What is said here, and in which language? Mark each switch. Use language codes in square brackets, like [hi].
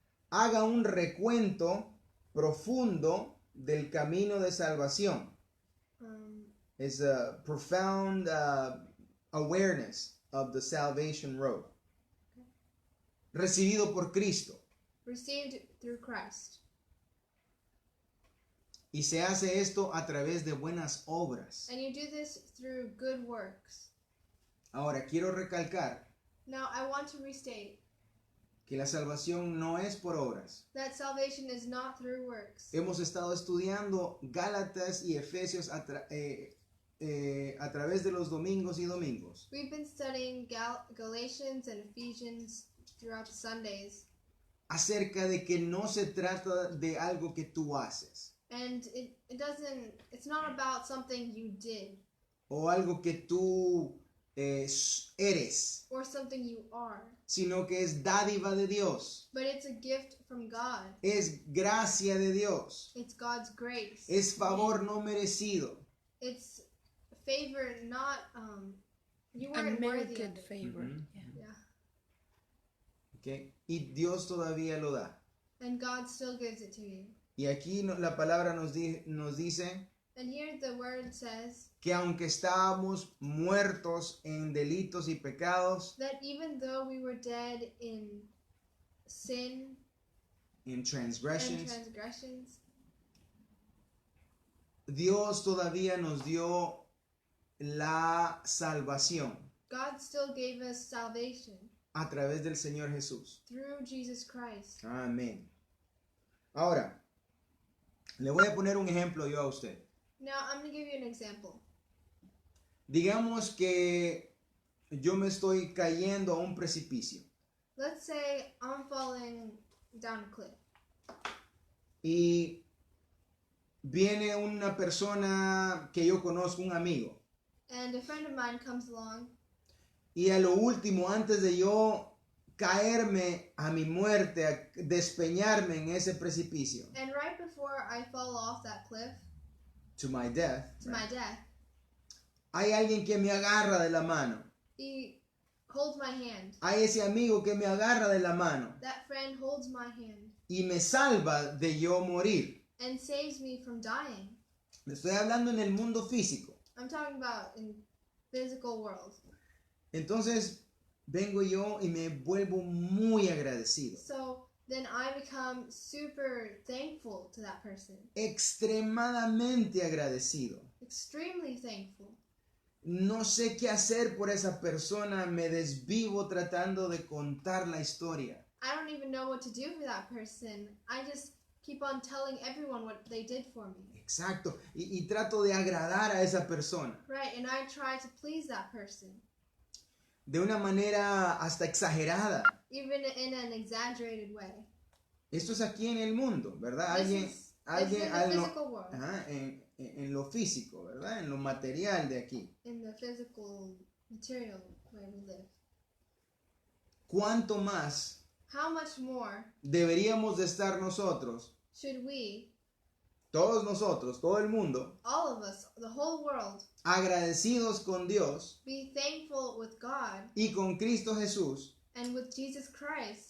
[es] haga un recuento profundo del camino de salvación. [en] is a profound awareness of the salvation road. [es] Recibido por Cristo. [en] Received through Christ. [es] Y se hace esto a través de buenas obras. [en] And you do this through good works. [es] Ahora, quiero recalcar [en] Now, I want to restate [es] que la salvación no es por obras. [en] that salvation is not through works. [es] Hemos estado estudiando Gálatas y Efesios a través de los domingos y domingos. [en] We've been studying Galatians and Ephesians throughout the Sundays, [es] Acerca de que no se trata de algo que tú haces [en] and it's not about something you did [es] o algo que tú eres, [en] or something you are, [es] sino que es dádiva de Dios, [en] but it's a gift from God. [es] es gracia de Dios, [en] It's God's grace. [es] es favor no merecido. [en] It's favor, not you weren't worthy of Unmerited it. favor. Mhm. Yeah. Yeah, [es] ¿Ok? Y Dios todavía lo da. [en] and God still gives it to you. [es] Y aquí la palabra nos dice [en] And here the word says [es] que aunque estábamos muertos en delitos y pecados, [en] that even though we were dead in sin [es] en [en] and transgressions, transgressions, [es] Dios todavía nos dio la salvación [en] God still gave us salvation [es] a través del Señor Jesús. [en] through Jesus Christ. [es] Amén. Ahora, le voy a poner un ejemplo yo a usted. [en] Now, I'm going to give you an example. [es] Digamos que yo me estoy cayendo a un precipicio [en] Let's say I'm falling down a cliff, [es] y viene una persona que yo conozco, un amigo, [en] and a friend of mine comes along, [es] y a lo último, antes de yo caerme a mi muerte, a despeñarme en ese precipicio, [en] and right before I fall off that cliff to my death, to my death, [es] hay alguien que me agarra de la mano. [en] he holds my hand. [es] Hay ese amigo que me agarra de la mano [en] That friend holds my hand [es] y me salva de yo morir. [en] and saves me from dying. [es] Le estoy hablando en el mundo físico. [en] I'm talking about in physical world. [es] Entonces vengo yo y me vuelvo muy agradecido. [en] So then I become super thankful to that person. [es] Extremadamente agradecido. [en] Extremely thankful. [es] No sé qué hacer por esa persona. Me desvivo tratando de contar la historia. [en] I don't even know what to do for that person. I just keep on telling everyone what they did for me. [es] Exacto. Y trato de agradar a esa persona. [en] Right, and I try to please that person, [es] De una manera hasta exagerada. [en] even in an exaggerated way. [es] Esto es aquí en el mundo, ¿verdad? [en] This is in the physical world, [es] Ajá, en lo físico, ¿verdad? En lo material de aquí. [en] in the physical material where we live. [es] ¿Cuánto más [en] How much more [es] deberíamos de estar nosotros, [en] should we, [es] todos nosotros, todo el mundo, [en] all of us, the whole world, [es] agradecidos con Dios [en] be thankful with God [es] y con Cristo Jesús [en] and with Jesus Christ